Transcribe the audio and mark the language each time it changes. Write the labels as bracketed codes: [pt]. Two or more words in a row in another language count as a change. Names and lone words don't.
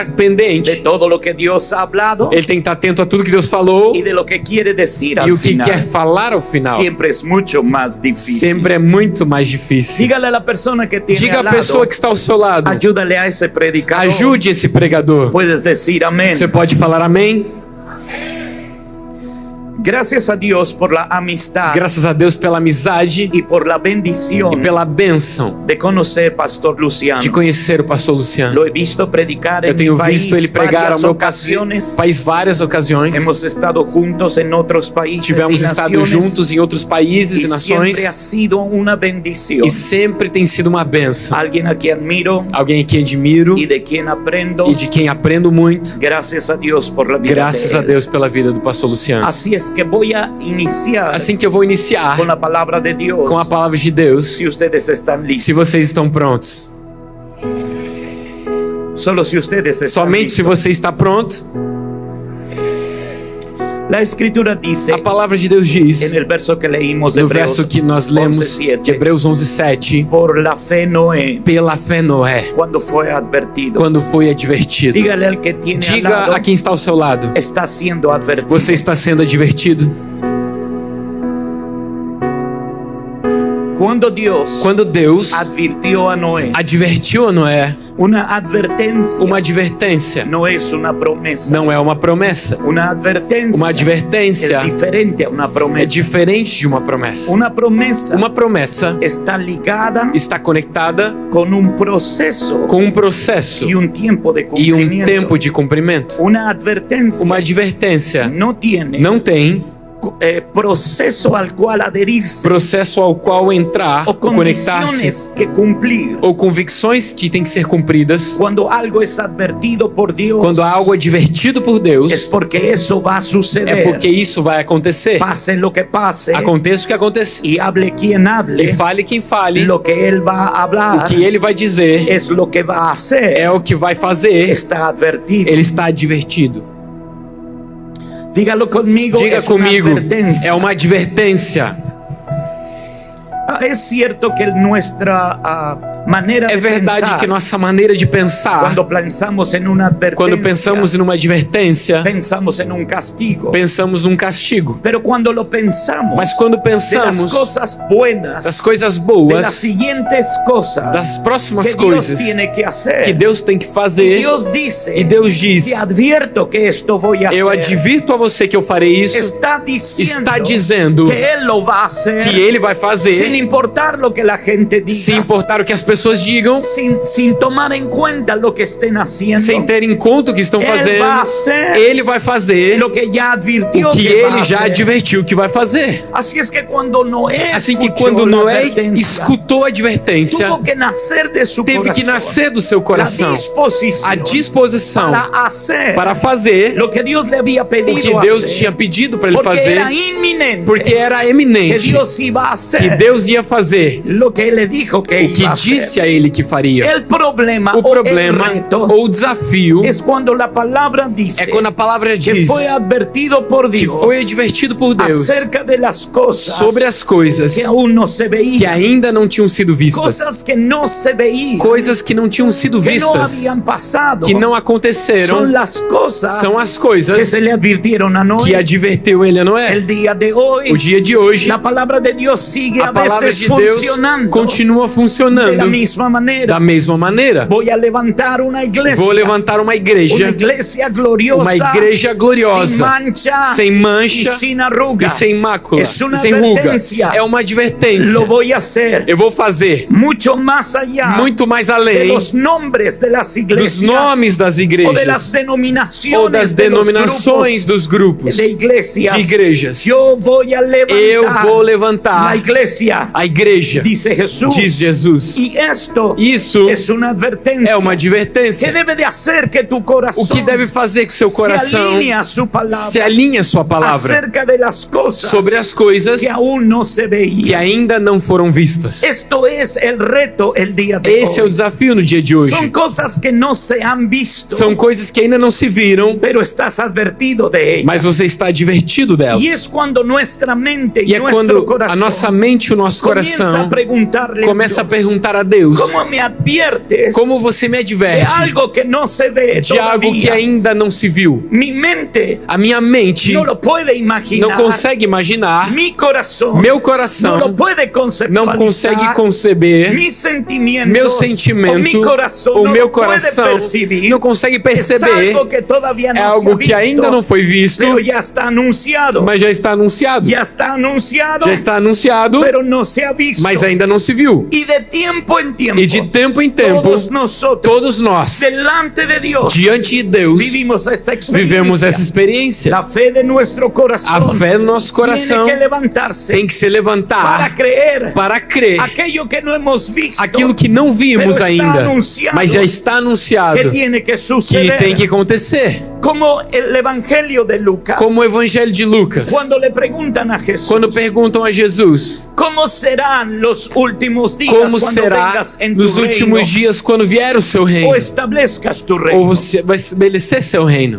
[pt] de pendente. [es] todo lo que Dios ha hablado [pt] Ele tem que estar atento a tudo que Deus falou [es] y de lo que quiere decir [pt] e [es] al [pt] o que [es] final. [pt] quer falar ao final. [es] Siempre es mucho más difícil. [pt] Sempre é muito mais difícil. [es] Dígale a la persona que tiene [pt] Diga [es] al [pt] a [es] lado, [pt] pessoa que está ao seu lado: [es] ayúdale a ese predicador. [pt] ajude esse pregador. [es] Puedes decir amén. [pt] Você pode falar amém? [es] Gracias a Dios por la amistad [pt] Graças a Deus pela amizade [es] y por la bendición [pt] e pela bênção [es] de conocer Pastor Luciano. [pt] de conhecer o pastor Luciano. [es] Lo he visto predicar [pt] Eu [es] en [pt] tenho [es] mi país [pt] visto ele pregar ao [es] varias [pt] meu [es] ocasiones. [pt] país várias ocasiões. [es] Hemos estado juntos en otros países [pt] Tivemos [es] y [pt] estado [es] naciones, [pt] juntos em outros países [es] y [pt] e nações, [es] siempre ha sido una bendición. [pt] e sempre tem sido uma bênção. [es] Alguien a quien admiro [pt] Alguém que admiro [es] y de quien aprendo. [pt] e de quem aprendo muito. [es] Gracias a Dios por la vida [pt] Graças [es] de [pt] a [es] él. [pt] Deus pela vida do pastor Luciano. [es] Así es que voy a iniciar [pt] Assim que eu vou iniciar [es] con la palabra de Dios. [pt] com a palavra de Deus. [es] Si ustedes están listos. [pt] Se vocês estão prontos. [es] Solo si ustedes están [pt] Somente se [es] listos. [pt] você está pronto. [es] La escritura dice [pt] A palavra de Deus diz, [es] en el verso que leímos de [pt] no [es] Hebreos [pt] verso que nós lemos [es] 11:7, [pt] de Hebreus 11:7, [es] por la fe Noé, [pt] pela fé Noé, [es] cuando fue advertido. [pt] quando foi advertido. [es] Dígale al que tiene al [pt] Diga [es] lado, [pt] a quem está ao seu lado: [es] está siendo advertido. [pt] você está sendo advertido. [es] Cuando Dios [pt] Quando Deus [es] advirtió a Noé, [pt] advertiu a Noé, [es] una advertencia [pt] uma advertência [es] no es una promesa. [pt] não é uma promessa. [es] Una advertencia [pt] Uma advertência [es] es diferente a una [pt] é [es] promesa. [pt] diferente de uma promessa. [es] Una promesa [pt] Uma promessa [es] está ligada [pt] está conectada [es] con un proceso [pt] com um processo [es] y un tiempo de [pt] e [es] cumplimiento. [pt] um tempo de cumprimento. [es] Una advertencia [pt] Uma advertência [es] no tiene [pt] não tem [es] proceso al cual adherirse [pt] processo ao qual entrar, [es] o [pt] conectar-se, [es] condiciones que cumplir [pt] ou convicções que têm que ser cumpridas. [es] cuando algo es advertido por Dios. [pt] Quando algo é divertido por Deus, [es] Es porque eso va a [pt] é [es] suceder. [pt] porque isso vai acontecer. [es] Pase lo que pase [pt] Aconteça o que acontecer. [es] y hable quien hable, [pt] E fale quem fale, [es] lo que él va a [pt] o [es] hablar [pt] que ele vai dizer [es] es lo que va a hacer. [pt] é o que vai fazer. [es] Está advertido. [pt] Ele está advertido. [es] Dígalo conmigo. [pt] Diga [es] es una [pt] comigo, [es] advertencia. [pt] é uma advertência. [es] Es cierto que nuestra manera [pt] É [es] de [pt] verdade [es] pensar, [pt] que nossa maneira de pensar, [es] cuando pensamos en una advertencia, [pt] quando pensamos numa advertência, [es] pensamos en un castigo. [pt] pensamos num castigo. [es] Pero cuando lo pensamos [pt] Mas quando [es] de las [pt] pensamos [es] cosas buenas, [pt] das coisas [es] de las [pt] boas, [es] siguientes cosas [pt] das próximas [es] que Dios [pt] coisas [es] tiene que hacer, [pt] que Deus tem que [es] y [pt] fazer, [es] Dios dice, [pt] e Deus diz: [es] te advierto que esto voy a [pt] eu [es] hacer. [pt] advirto a você que eu farei isso. [es] Está diciendo, [pt] Está dizendo [es] que Él lo va a hacer, [pt] que ele vai [es] sin [pt] fazer, [es] importar lo que la gente diga, [pt] sem importar o que as pessoas digam, [es] sin tomar en cuenta lo que estén haciendo. [pt] sem ter em conta o que estão [es] Él [pt] fazendo. [es] va a hacer [pt] Ele vai fazer [es] lo que ya advirtió [pt] o que [es] que va [pt] ele [es] a [pt] já [es] hacer. [pt] advertiu que vai fazer. [es] Así es que cuando Noé [pt] Assim que [es] escuchó [pt] quando [es] la [pt] Noé [es] advertencia, [pt] escutou a advertência, [es] tuvo que nacer de su [pt] teve que [es] corazón [pt] nascer do seu [es] la [pt] coração [es] disposición [pt] a disposição [es] para hacer [pt] para fazer [es] lo que Dios le había [pt] o [es] pedido [pt] que Deus [es] hacer, [pt] tinha pedido para ele [es] porque [pt] fazer, [es] era inminente [pt] porque era [es] que [pt] eminente [es] Dios iba a hacer [pt] que Deus ia fazer [es] lo que Él le dijo que [pt] o que [es] iba a hacer. [pt] disse a ele que faria. [es] El problema, [pt] O problema [es] el reto [pt] ou o desafio [es] es cuando la palabra dice [pt] é quando a palavra [es] que [pt] diz [es] fue advertido por [pt] que [es] Dios [pt] foi advertido por Deus [es] acerca de las cosas [pt] sobre as coisas [es] que aún no se [pt] que [es] veían, [pt] ainda não tinham sido vistas, [es] cosas que no se veían, [pt] coisas que não tinham sido [es] que no [pt] vistas, [es] habían pasado, [pt] que não aconteceram, [es] son las cosas [pt] são as [es] que [pt] coisas [es] se le advirtieron a [pt] que [es] Noé. [pt] adverteu ele a Noé. [es] El día de hoy, [pt] O dia de hoje, [es] la palabra de Dios sigue [pt] a [es] a [pt] palavra [es] veces [pt] de Deus [es] funcionando [pt] continua [es] de la [pt] funcionando [es] misma manera. [pt] da mesma maneira. [es] Voy a levantar una iglesia, [pt] Vou levantar uma igreja [es] gloriosa, [pt] uma igreja gloriosa, [es] sin mancha, [pt] sem mancha [es] y sin arruga. [pt] e sem mácula, [es] Es una [pt] sem ruga. [es] advertencia. [pt] É uma advertência. [es] Lo voy a hacer [pt] Eu vou fazer [es] mucho más allá [pt] muito mais [es] de [pt] além [es] los nombres de las [pt] dos [es] iglesias [pt] nomes das [es] o de las [pt] igrejas [es] denominaciones [pt] ou das [es] de los [pt] denominações dos grupos [es] de iglesias. [pt] de igrejas. [es] Yo voy a levantar [pt] Eu vou [es] la [pt] levantar [es] iglesia, [pt] a igreja, [es] dice Jesús. [pt] diz Jesus. [es] Y esto [pt] Isso [es] es una advertencia [pt] é uma [es] que [pt] advertência. [es] debe de hacer que tu corazón [pt] O que deve fazer que seu [es] se [pt] coração [es] alinee a su palabra [pt] se alinhe à sua palavra [es] acerca de las cosas [pt] sobre as coisas [es] que aún no se [pt] que [es] veían. [pt] ainda não foram vistas. [es] Esto es el reto el día de [pt] Esse é o [es] hoy. [pt] desafio no dia de hoje. [es] Son cosas que no se han visto, [pt] São coisas que ainda não se viram, [es] pero estás advertido de ellas. [pt] mas você está advertido delas. [es] Y es cuando nuestra mente [pt] E [es] y [pt] é [es] nuestro [pt] quando a [es] corazón [pt] nossa mente e o nosso [es] comienza a [pt] coração [es] preguntarle [pt] começa a [es] Dios, [pt] perguntar a Deus: [es] ¿cómo me adviertes [pt] como você me [es] de [pt] adverte [es] algo que no se ve [pt] de algo que [es] todavía? [pt] ainda não se viu? [es] Mi mente [pt] A minha mente [es] no lo puede imaginar. [pt] não consegue imaginar, [es] Mi corazón [pt] meu [es] no [pt] coração [es] lo puede [pt] não [es] conceptualizar. [pt] consegue conceber, [es] Mis sentimientos [pt] meu [es] o [pt] sentimento, [es] mi corazón [pt] o [es] no [pt] meu [es] lo puede [pt] coração [es] percibir. [pt] não consegue [es] Es [pt] perceber. [es] algo que todavía no [pt] É [es] se ha [pt] algo que [es] visto, [pt] ainda não foi visto, [es] pero ya está anunciado. [pt] mas já está anunciado. [es] Ya está anunciado, [pt] Já está anunciado, [es] pero no se ha visto. [pt] mas ainda não se viu. [es] Y de tiempo en tiempo, [pt] E de tempo em tempo, [es] todos nosotros, [pt] todos nós, [es] delante de Dios, [pt] diante de Deus, [es] vivimos esta experiencia. [pt] vivemos essa experiência. [es] La fe de nuestro corazón [pt] A fé no nosso coração [es] tiene que levantarse [pt] tem que se [es] para [pt] levantar [es] creer [pt] para crer [es] aquello que no hemos visto, [pt] aquilo que não vimos [es] pero está [pt] ainda, [es] anunciado, [pt] mas já está [es] que [pt] anunciado [es] tiene que [pt] que [es] suceder. [pt] tem que acontecer. [es] Como el Evangelio de Lucas, [pt] Como o Evangelho de Lucas, [es] cuando le preguntan a Jesús, [pt] quando perguntam a Jesus [es] ¿cómo serán los últimos días [pt] como [es] cuando [pt] será [es] vengas en tu [pt] nos [es] reino [pt] últimos dias quando vier o seu reino, [es] o establezcas tu [pt] ou [es] reino? [pt] você vai estabelecer seu reino.